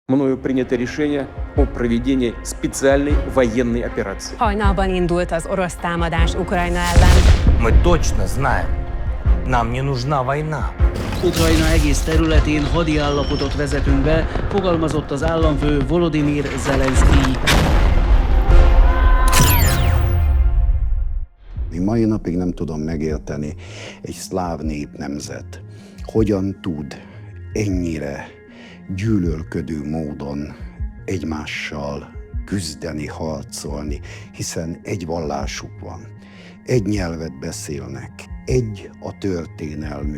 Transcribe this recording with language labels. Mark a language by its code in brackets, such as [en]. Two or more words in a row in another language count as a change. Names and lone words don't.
[ru] Мною принято решение о проведении специальной военной операции. [hu] Hajnalban indult az orosz támadás Ukrajna ellen. [ru] Мы точно знаем, нам не нужна война. [hu] Ukrajna egész területén hadi állapotot vezetünk be, fogalmazott az államfő Volodymyr Zelenszkij. Én mai napig nem tudom megérteni egy szláv népnemzet, hogyan tud ennyire gyűlölködő módon egymással küzdeni, harcolni, hiszen egy vallásuk van, egy nyelvet beszélnek, egy a történelmük.